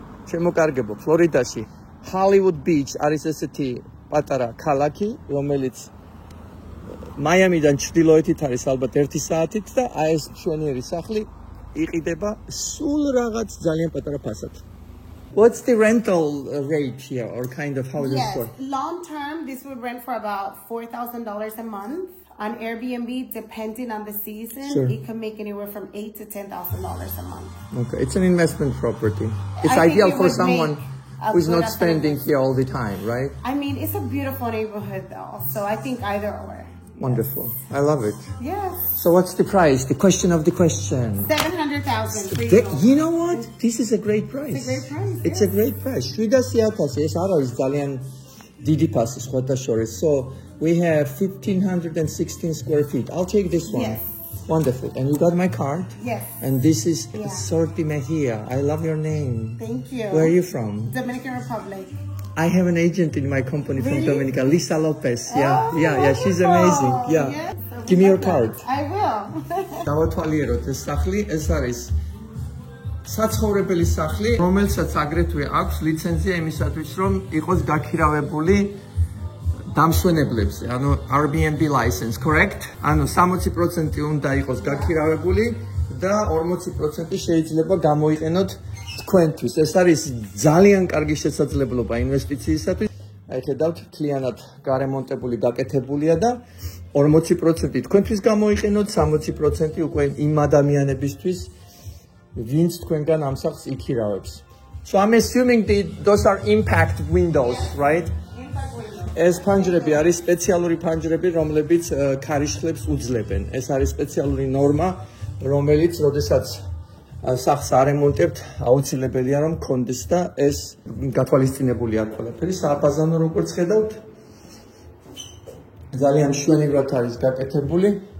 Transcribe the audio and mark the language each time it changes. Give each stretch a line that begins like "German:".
Georgian: შემოკარგებო, ფლორიდაში Hollywood Beach არის ესეთი პატარა ქალაქი, რომელიც მაიამიდან ჩრდილოეთით არის ალბათ 1 საათით და აი ეს მშვენიერი სახლი იყიდება სულ რაღაც ძალიან პატარა ფასად.
English: What's the rental rate here or kind of how does it work? Long term this would rent for about $4,000 a month. On Airbnb, depending on the season, it can make anywhere from $8,000 to $10,000 a month. Okay, it's an investment property. It's ideal for someone who's not spending here all the time, right? I mean, it's a beautiful neighborhood though, so I think either or. Wonderful. I love it. Yes. So what's the price? The question of the question. 700,000. You know what? This is a great price. It's a great price. It's a great price.
Georgian: 700,000 ეს არ არის ძალიან დიდი ფასი სხვათა შორის.
English: So we have 1,516 square feet. I'll take this one. Yes. Wonderful. And you got my card? Yes. And this is Sorti Mejia. I love your name. Thank you. Where are you from? Dominican Republic. I have an agent in my company from Dominica, Lisa Lopez. Oh, yeah, she's amazing. Yeah. Yes, Give me your card. I will.
Georgian: დავათვალიეროთ ეს სახლი, ეს არის საცხოვრებელი სახლი, რომელსაც აგრეთვე აქვს ლიცენზია იმისათვის, რომ იყოს გაქირავებული დამსვენებლებზე, ანუ
English: Airbnb license, correct?
Georgian: ანუ 60% უნდა იყოს გაქირავებული და 40% შეიძლება გამოიყენოთ თქვენთვის. ეს არის ძალიან კარგი შესაძლებლობა ინვესტიციისათვის. აი ხედავთ, მთლიანად გარემონტებული, გაკეთებულია და 40% თქვენთვის გამოიყენოთ, 60% უკვე იმ ადამიანებისთვის, ვინც თქვენგან ამ სახლს იქირავებს.
English: So I'm assuming those are impact windows, right?
Georgian: ეს ფანჯრები არის სპეციალური ფანჯრები, რომლებიც ქარიშხლებს უძლებენ. ეს არის სპეციალური ნორმა, რომელიც როდესაც სახლს არემონტებთ, აუცილებელია რომ გქონდეს და ეს გათვალისწინებული არ ყველაფერი. სააბაზანო როგორც ხედავთ, ძალიან მშვენივრად არის გაკეთებული.